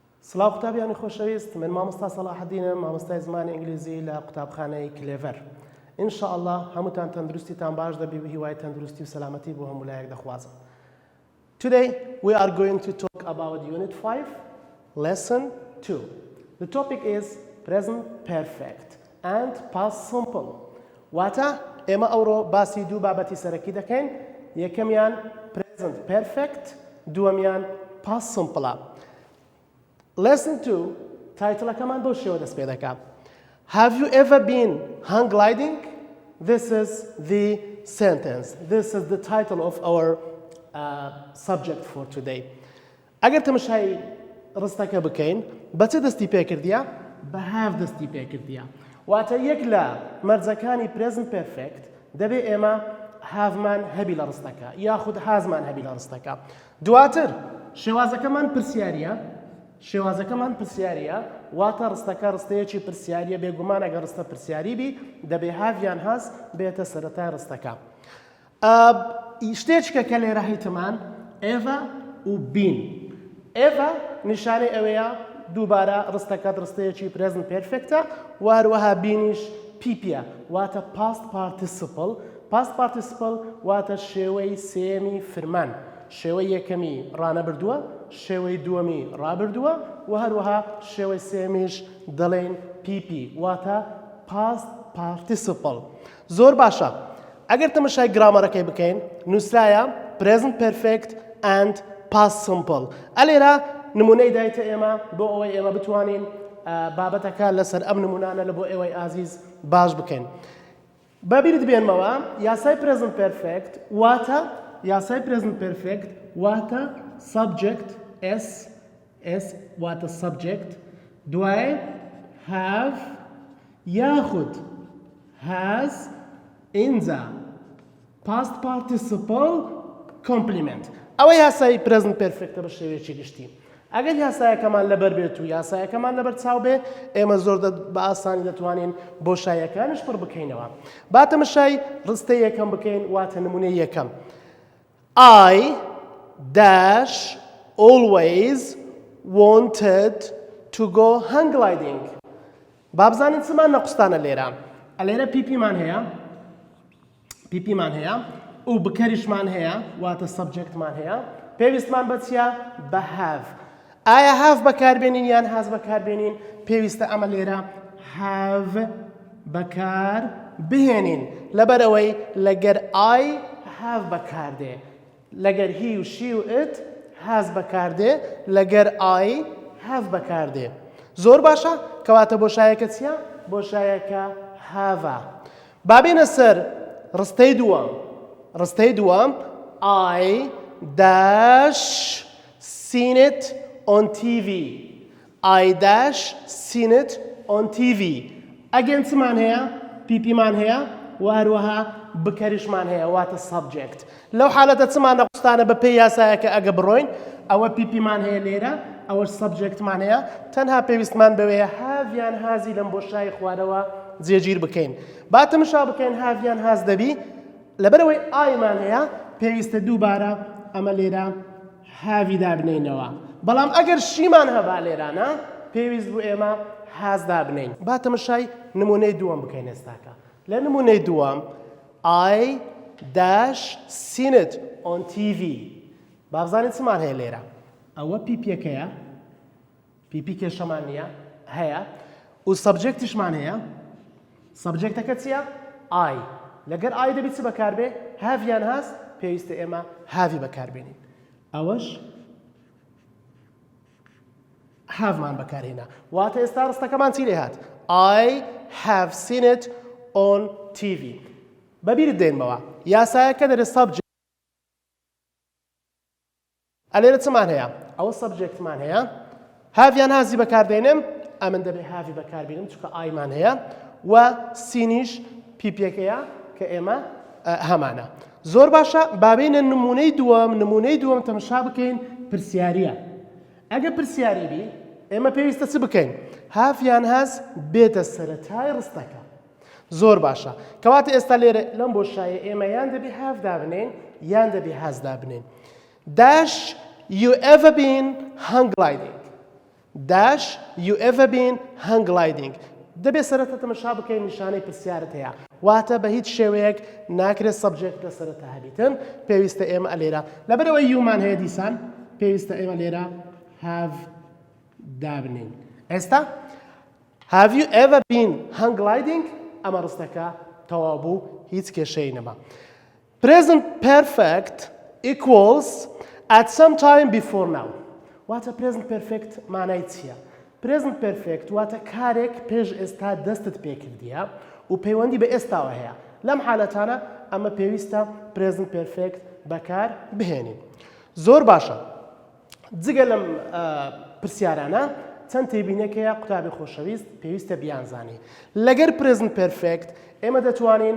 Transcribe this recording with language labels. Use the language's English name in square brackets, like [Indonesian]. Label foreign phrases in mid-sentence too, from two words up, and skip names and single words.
[Central Kurdish] سڵاو قوتابیانی خۆشەویست، من مامۆستا سەلاحەدینم، مامۆستای زمانی ئینگلیزی لە قوتابخانەی کلێڤەر. ئینشاءالله هەمووتان تەندروستیتان باش دەبی و هیوای تەندروستی و سەلامەتی بۆ هەموو لایەک دەخوازم. [English] Today we are going to talk about Unit 5, Lesson 2. The topic is Present Perfect and Past Simple. [Central Kurdish] واتە ئێمە ئەوڕۆ باسی دوو بابەتی سەرەکی دەکەین. یەکەمیان [English] Present Perfect، [Central Kurdish] دووەمیان [English] Past Simple. [Central Kurdish] Lesson 2 تایتڵەکەمان بەو شێوە دەست پێ دەکات. [English] Have you ever been hang gliding? This is the sentence. This is the title of our subject for today. [Central Kurdish] ئەگەر تەماشای ڕستەکە بکەین بە چ دەستی پێکردیە؟ بە have دەستی پێکردیە. واتە یەک لە مەرجەکانی [English] present perfect [Central Kurdish] دەبێ ئێمە هاومان هەبی لە ڕستەکە یاخود هازمان هەبی لە ڕستەکە. دواتر شێوازەکەمان پرسیاریە واتە ڕستەکە ڕستەیەکی پرسیاریە، بێگومان ئەگەر ڕستە پرسیاری بی دەبێ هاویان هاز بێتە سەرەتای ڕستەکە. شتێککە کە لێرە هەیتمان ئێڤە و بین. ئێڤە نیشانەی ئەوەیە دووبارە ڕستەکەت ڕستەیەکی [English] present perfect [Central Kurdish] ە، واروەها بینیش پیپیە واتە [English] past participle. past participle [Central Kurdish] واتە شێوەی سێمی فرمان. شێوەی یەکەمی ڕانەبردووە، شێوەی دووەمی ڕابردووە و هەروەها شێوەی سێمیش دەڵێن پیپی واتە [English] past participle. [Central Kurdish] زۆر باشە. ئەگەر تەماشای گرامەرەکەی بکەین نووسرایە [English] present perfect and past simple. [Central Kurdish] ئەلێرە نمونەی دایتە ئێمە بۆ ئەوەی ئێمە بتوانین بابەتەکە لەسەر ئەم نمونانە لە بۆ ئێوەی ئازیز باش بکەین. بەبیرت بێنمەوە یاسای [English] present perfect [Central Kurdish] واتە [English] subject s [Central Kurdish] واتە subject دوای have یاخود has ئینجا [English] past participle complement. [Central Kurdish] ئەوە یاسای [English] present perfect [Central Kurdish] بە شێوەیەکی گشتی. ئەگەر یاسایەکەمان لەبەر بێت و یاسایەکەمان لەبەر چاو بێ ئێمە زۆر بە ئاسانی دەتوانین بۆشاییەکانش پڕ بکەینەوە. با تەماشای ڕستەی یەکەم بکەین واتە نمونەی یەکەم. [English] I dash always wanted to go hang gliding. [Central Kurdish] با بزانین چمان نەقوستانە لێرە. ئەلێرە پیپیمان هەیە و بکەریشمان هەیە واتە subjectمان هەیە. پێویستمان بە چیە؟ بە have. ئایا have بەکاربێنین یان has بەکاربێنین؟ پێویستە ئەمە لێرە have بەکار بهێنین لەبەرەوەی لەگەر [English] I have [Central Kurdish] بەکاردێ، لەگەر he و she و [English] it has [Central Kurdish] بەکاردێ، لەگەر [English] I have [Central Kurdish] بەکاردێ. زۆر باشە کەواتە بۆشایەکە چیە؟ بۆشایەکە have. بابێنە سەر ڕستەی دووەم [English] I dash seen it on TV. I dash seen it on TV. [Central Kurdish] ئەگەن چمان هەیە؟ پیپیمان هەیە و هەروەها بکەریشمان هەیە واتە subject. لەو حالەتە چمان نەقوستانە بە پێی یاسایەکە ئەگە بڕۆین ئەوە پیپیمان هەیە لێرە ئەوەش subjectمان هەیە تەنها پێویستمان بەوەیە هاویان هازی لەم بۆشایی خوارەوە جێگیر بکەین. با تەماشا بکەین هاویان هاز دەبی لەبەرەوەی ئایمان هەیە پێویستە دووبارە ئەمە لێرە هاوی دابنینەوە. بەڵام ئەگەر شیمان هەبا لێرانە پێویست بوو ئێمە هاز دابنین. با تەماشای نمونەی دووەم بکەین ئێستاکە. لە نمونەی دووەم [English] I dash seen it on TV. [Central Kurdish] با بزانین چمان هەیە لێرە؟ ئەوە پیپیەکەیە، پیپی کێشەمان نییە هەیە و سەبجەکتیشمان هەیە. سەبجەکتەکە چییە؟ I. لەگەر I دەبی چ بەکاربێ؟ هاویان هاز پێویستە ئێمە هاوی بەکاربێنین. ئەوەش هاومان بەکارهێنا واتە ئێستا ڕستەکەمان چی لێ هات؟ [English] I have seen it on TV. [Central Kurdish] بەبیرت دێنمەوە یاسایەکە دەرێ subject. ئەلێرە چمان هەیە؟ ئەوە subjectمان هەیە، هاویان هازی بەکاردێنم ئەمن دەبێ هاوی بەکاربێنم چونکە ئایمان هەیە و سینیش پیپیەکەیە کە ئێمە هەمانە. زۆر باشە بابێنە نمونەی دووەم تەماشا بکەین پرسیاریە. ئەگە پرسیاری بی ئێمە پێویستە چ بکەین؟ هاویان هاز بێتە سەرەتای ڕستەکە. زۆر باشە کەواتە ئێستا لێرە لەم بۆشایە ئێمە یان دەبێ هاو دابنین یان دەبێ هاز دابنین. [English] Dash you ever been hang gliding? dash you ever been hang gliding [Central Kurdish] دەبێت سەرەتا تەمەشا بکەین نیشانەی پرسیارت هەیە واتە بە هیچ شێوەیەک ناکرێت سەبجێکت لە سەرەتا هەبیتن پێویستە ئێمە ئەلێرە لەبەرەوەی یومان هەیە دیسان پێویستە ئێمە لێرە have دابنین ئێستا [English] have you ever been hang gliding [Central Kurdish] ئەمە ڕستەکە تەواو بوو هیچ کێشەی نەما [English] present perfect equals at some time before now [Central Kurdish] واتە [English] present perfect [Central Kurdish] مانای چییە [English] present perfect [Central Kurdish] واتە کارێک پێش ئێستا دەستت پێکردیە و پەیوەندی بە ئێستاوە هەیە لەم حالەتانە ئەمە پێویستە [English] present perfect [Central Kurdish] بەکار بهێنین زۆر باشە جگە لەم پرسیارانە چەند تێبینێکەیە قوتابی خۆشەویست پێویستە بیانزانی لەگەر [English] present perfect [Central Kurdish] ئێمە دەتوانین